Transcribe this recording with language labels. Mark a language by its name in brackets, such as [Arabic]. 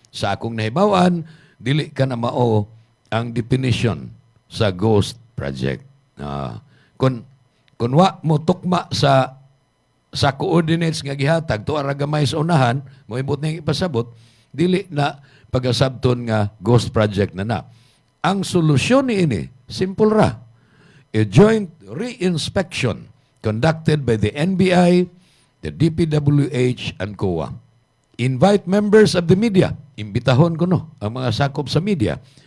[Cebuano] Sa akong nahibawan, dili ka na mao ang definition sa ghost project. Kung wa mo tukma sa coordinates nga gihatag to ara gamay sa unahan, moibot na ipasabot, dili na pagasabton nga ghost project na. Ang solusyon niini simple ra. [English] A joint re-inspection conducted by the NBI, the DPWH, and COA. Invite members of the media. [Cebuano] Imbitahon ko no ang mga sakop sa media.